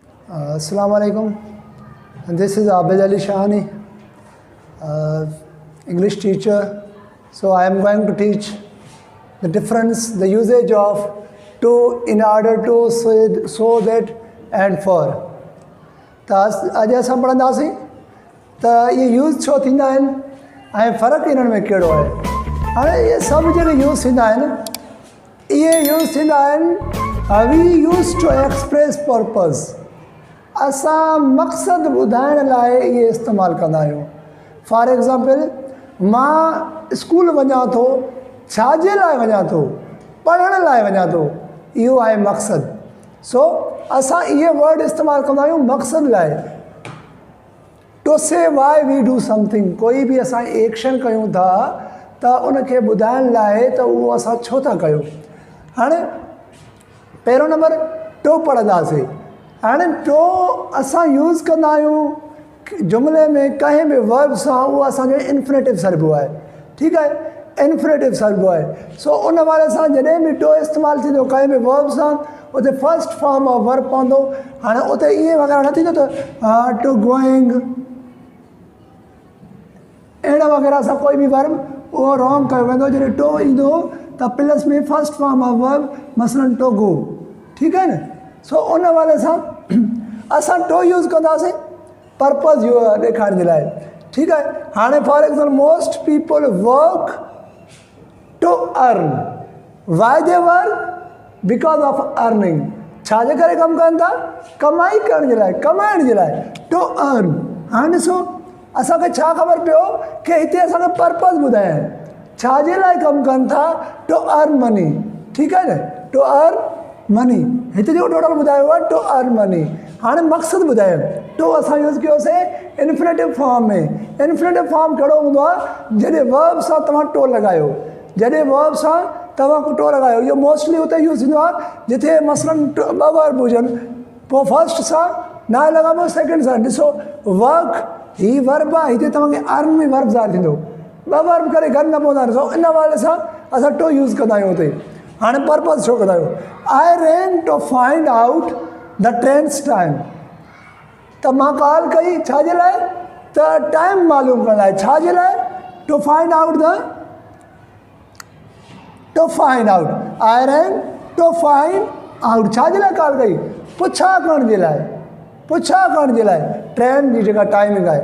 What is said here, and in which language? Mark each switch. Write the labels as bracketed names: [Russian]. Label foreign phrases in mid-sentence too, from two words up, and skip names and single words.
[Arabic] Assalamu alaikum. [English] This is Abid Ali Shahani, English teacher. So I am going to teach the difference, the usage of to, in, order to, so that and for. [Sindhi] त अॼु असां पढ़ंदासीं त इहे यूज़ छो थींदा आहिनि ऐं फ़र्क़ु इन्हनि में कहिड़ो आहे। हाणे इहे सभु जेके यूज़ थींदा आहिनि इहे यूज़ थींदा आहिनि [English] we use to express purpose. [Sindhi] असां मक़सदु ॿुधाइण लाइ इहे इस्तेमालु कंदा आहियूं। [English] for example [Sindhi] मां स्कूल वञा थो, छाजे लाइ वञा थो? पढ़ण लाइ वञा थो, इहो आहे मक़सदु। सो असां इहे वर्ड इस्तेमालु कंदा आहियूं मक़सद लाइ। [English] to say why we do something, [Sindhi] कोई बि असां एक्शन कयूं था त उनखे ॿुधाइण लाइ त उहो असां छो था कयूं। हाणे पहिरों नंबर टू पढ़ंदासीं। हाणे टू असां यूज़ कंदा आहियूं जुमिले में कंहिं बि वर्ब सां, उहो असांजो इन्फिनेटिव सर्बो आहे। ठीकु आहे, इन्फिनेटिव सर्बो आहे। सो उन वारे सां जॾहिं बि टू इस्तेमालु थींदो कंहिं बि वर्ब सां, उते [English] first form of verb [Sindhi] पवंदो। हाणे उते ईअं वग़ैरह न थींदो त [English] to going [Sindhi] अहिड़ा वग़ैरह सां कोई बि वर्ब उहो रॉन्ग कयो वेंदो। जॾहिं टू ईंदो त प्लस में [English] first form of verb, [Sindhi] मसलन [English] to go. [Sindhi] ठीकु आहे न। सो उन वारे सां असां टू यूज़ कंदासीं पर्पज़ इहो ॾेखारण जे लाइ। ठीकु आहे। हाणे [English] for example most people work to earn. Why they work? Because of earning. [Sindhi] छाजे करे कमु कनि था? कमाई करण जे लाइ, कमाइण जे लाइ, [English] to earn. [Sindhi] हाणे ॾिसो असांखे छा ख़बर पियो कि हिते असांखे पर्पज़ ॿुधाया छाजे लाइ कमु कनि था? [English] to earn money. [Sindhi] ठीकु आहे न, [English] to earn money. [Sindhi] हिते जेको टोटल ॿुधायो आहे [English] to earn money. [Sindhi] हाणे मक़सदु ॿुधायो। टू असां यूज़ कयोसीं [English] infinitive form [Sindhi] में। [English] infinitive form [Sindhi] कहिड़ो हूंदो आहे? जॾहिं वर्ब सां तव्हां टू लॻायो, जॾहिं वर्ब सां तव्हां टू लॻायो। इहो मोस्टली उते यूज़ थींदो आहे जिथे मसलन ॿ वर्ब हुजनि, पोइ फर्स्ट सां न लॻाइबो, सेकेंड सां। ॾिसो वर्क ही वर्ब आहे, हिते तव्हांखे अर्न में वर्ब ज़ाहिर थींदो। ॿ वर्ब करे घर न पवंदा। ॾिसो इन वारे सां असां टू यूज़ कंदा आहियूं हुते। हाणे पर्पज़ छो कंदा आहियूं? [English] I rang to find out the trains time. [Sindhi] त मां कॉल कई छाजे लाइ? त टाइम मालूम करण लाइ। छाजे लाइ? [English] to find out the, to find out. I rang to find out. [Sindhi] छाजे लाइ कॉल कई? पुछा करण जे लाइ, पुछा करण जे लाइ, ट्रेन जी जेका टाइमिंग आहे।